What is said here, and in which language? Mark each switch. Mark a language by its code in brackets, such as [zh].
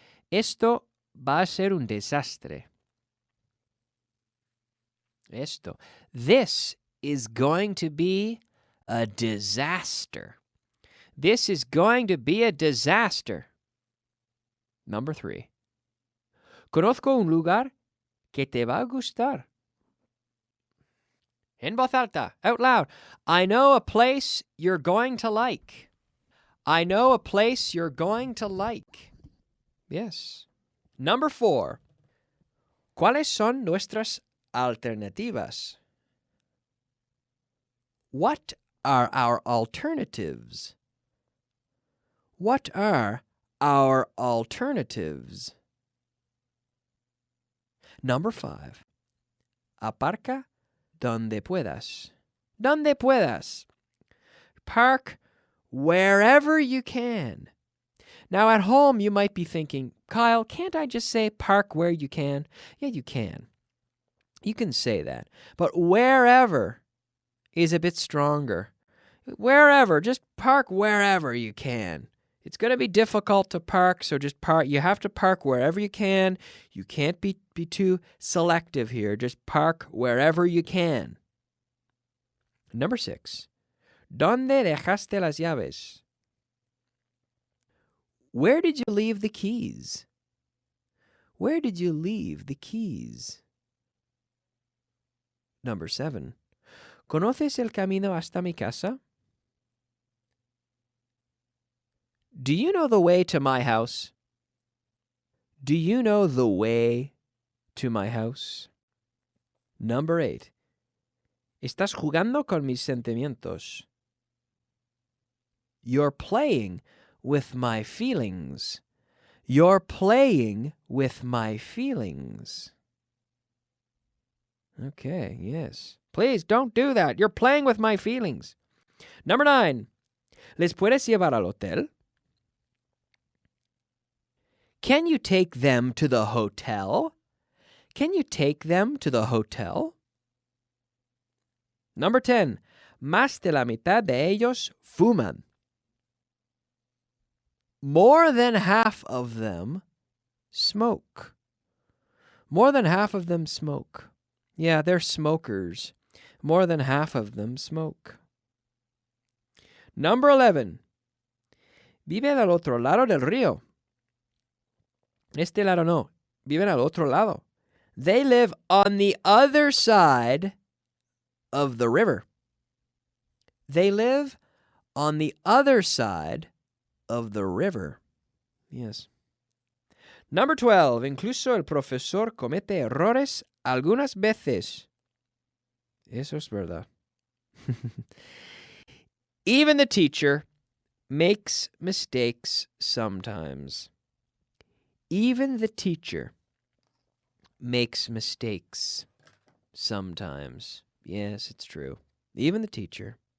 [es] Esto va a ser un desastre. Esto. [en] This is going to be a disaster. This is going to be a disaster. Number 3. [es] Conozco un lugar que te va a gustar. En voz alta, [en] out loud. I know a place you're going to like. I know a place you're going to like. Yes. Number 4. [es] ¿Cuáles son nuestras alternativas? [en] What are our alternatives? What are our alternatives? Number 5. [es] Aparca Donde puedas. Donde puedas. [en] Park wherever you can. Now, at home, you might be thinking, Kyle, can't I just say park where you can? Yeah, you can. You can say that. But wherever is a bit stronger. Wherever, just park wherever you can. It's going to be difficult to park, so just park. You have to park wherever you can. You can't be too selective here. Just park wherever you can. Number 6. [es] ¿Dónde dejaste las llaves? [en] Where did you leave the keys? Where did you leave the keys? Number 7. [es] ¿Conoces el camino hasta mi casa? [en] Do you know the way to my house? Do you know the way to my house? Number 8. [es] ¿Estás jugando con mis sentimientos? [en] You're playing with my feelings. You're playing with my feelings. Okay, yes. Please don't do that. You're playing with my feelings. Number 9. [es] ¿Les puedes llevar al hotel? [en] Can you take them to the hotel? Can you take them to the hotel? Number 10. [es] Más de la mitad de ellos fuman. [en] More than half of them smoke. More than half of them smoke. Yeah, they're smokers. More than half of them smoke. Number 11. [es] Viven al otro lado del río. Este lado no. Viven al otro lado. [en] They live on the other side of the river. They live on the other side of the river. Yes. Number 12. [es] Incluso el profesor comete errores algunas veces. Eso es verdad. [en] Even the teacher makes mistakes sometimes. Even the teacher makes mistakes sometimes. Yes, it's true. Even the teacher.